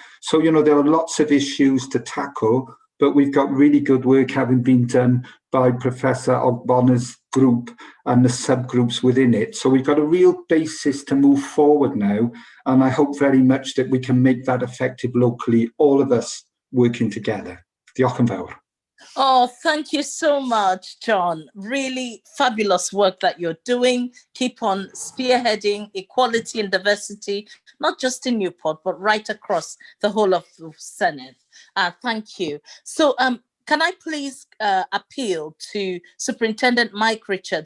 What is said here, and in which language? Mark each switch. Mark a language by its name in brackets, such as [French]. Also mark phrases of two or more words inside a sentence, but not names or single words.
[English] So, you know, there are lots of issues to tackle, but we've got really good work having been done by Professor Ogbonna's group and the subgroups within it. So we've got a real basis to move forward now, and I hope very much that we can make that effective locally, all of us working together. [Welsh] Diolch yn fawr. [English] Oh, thank you so much, John. Really fabulous work that you're doing. Keep on spearheading equality and diversity, not just in Newport, but right across the whole of the Senate. Thank you. So, can I please appeal to Superintendent Mike Richards?